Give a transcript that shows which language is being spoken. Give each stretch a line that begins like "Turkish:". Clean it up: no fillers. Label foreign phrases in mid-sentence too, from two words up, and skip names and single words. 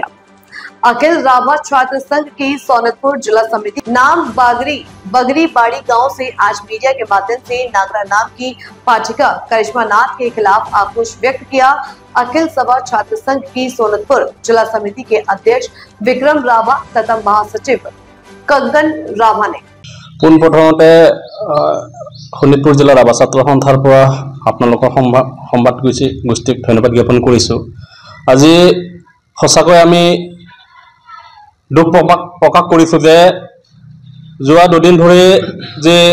Hindi: अखिल रावत छात्र संघ की सोनपुर जिला समिति नाम बगरीबाड़ी गांव से आज मीडिया के माध्यम से नागरा नाम की पाठिका करिश्मा नाथ के खिलाफ आक्रोश व्यक्त किया। अखिल सभा छात्र संघ की सोनपुर जिला समिति के अध्यक्ष विक्रम रावा तथा महासचिव कंगन रावा ने
Assamese: পোনপ্ৰথমতে শোণিতপুৰ জিলাৰ ৰাভা ছাত্ৰ সন্থাৰ পৰা আপোনালোকৰ সংবাদ গোষ্ঠীক ধন্যবাদ জ্ঞাপন কৰিছোঁ। আজি সঁচাকৈ আমি দুখ প্ৰকাশ কৰিছোঁ যে যোৱা দুদিন ধৰি যে